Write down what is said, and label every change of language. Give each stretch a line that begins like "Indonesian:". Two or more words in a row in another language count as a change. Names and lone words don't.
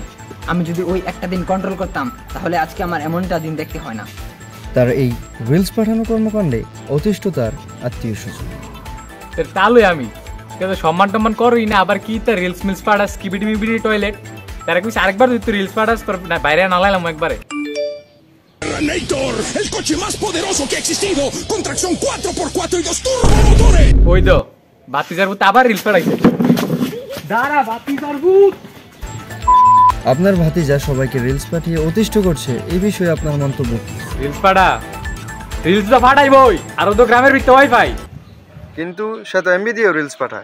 Bangla: আমি যদি ওই একটা দিন কন্ট্রোল করতাম তাহলে আজকে আমার এমনটা দিন দেখতে হয় না। তার এই রিলস পাঠানো কর্মকাণ্ডে অতিষ্ঠ তার আত্মীয় স্বজন। তাহলে আমি সম্মান টম্মান করই না, আবার কি তার রিলস মিলস পাঠাস, কিবিটি মিবিটি টয়লেট, তারা কিছু আরেকবার তুই রিলস পাঠাস না, বাইরে নালাইলাম একবারে।
Spanish: El coche más poderoso que ha existido, con tracción 4x4 y 2 turbomotores.
Bangla: ওই তো বাতিজার ভূত আবার রিলস পাঠাইছে। দাঁড়া বাতিজার ভূত। আপনার ভাতিজা সবাইকে রিলস পাঠিয়ে অতিষ্ঠ করছে, এই বিষয়ে আপনার মন্তব্য? রিলস পাঠা, রিলস তো পাঠাইবই, আর তো গ্রামের ভিতরে ওয়াইফাই, কিন্তু সে তো এমবি দিয়েও রিলস পাঠায়।